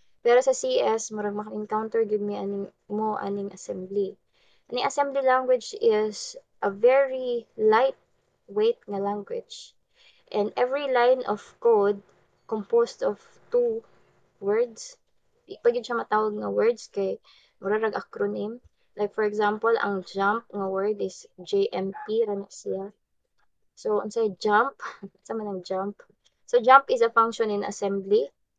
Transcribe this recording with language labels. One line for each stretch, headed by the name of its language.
Cebuano: Pero sa CS, murag maka-encounter gyud mi aning assembly.
English: Aning assembly language is a very lightweight nga language. And every line of code composed of two words.
Cebuano: Di pa gyud siya matawag nga words kay mura rag acronym. Like for example, ang jump nga word is JMP ra na siya. So unsay jump? Sa man ang jump?
English: So jump is a function in assembly.